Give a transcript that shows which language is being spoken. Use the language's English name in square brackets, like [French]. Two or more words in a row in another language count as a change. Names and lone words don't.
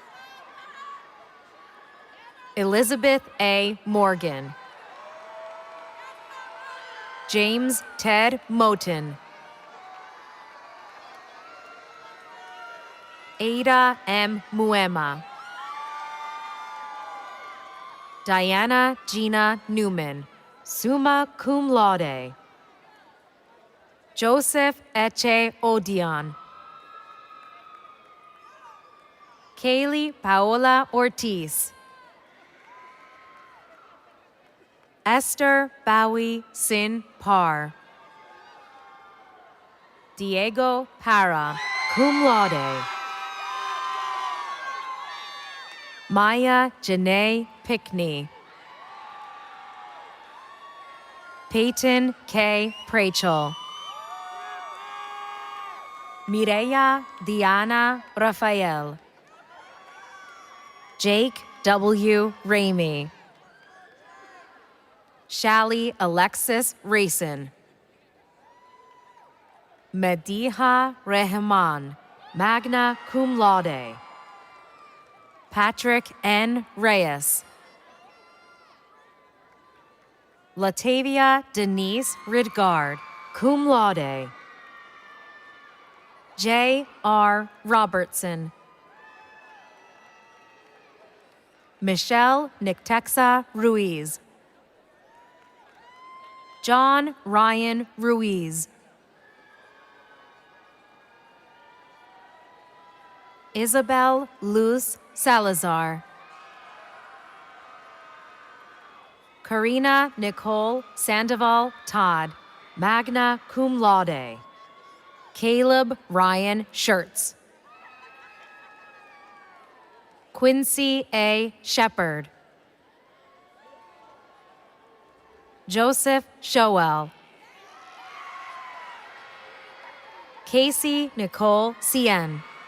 [English] Elizabeth A. Morgan. James Ted Moten. Ada M. Muema. Diana Gina Newman, [Latin] summa cum laude. [English] Joseph Eche Odion. Kaylee Paola Ortiz. Esther Bowie Sin Parr. Diego Parra, [Latin] cum laude. [English] Maya Janae Pickney. Peyton K. Prachel. Mireya Diana Rafael. Jake W. Ramey. Shally Alexis Rayson. Mediha Rehman, [Latin] magna cum laude. [English] Patrick N. Reyes. Latavia Denise Ridgard, [Latin] cum laude. [English] J. R. Robertson. Michelle Nictexa Ruiz. John Ryan Ruiz. Isabel Luz Salazar. Karina Nicole Sandoval Todd, [Latin] magna cum laude. [English] Caleb Ryan Schertz. Quincy A. Shepard. Joseph Shoel. Casey Nicole Cien.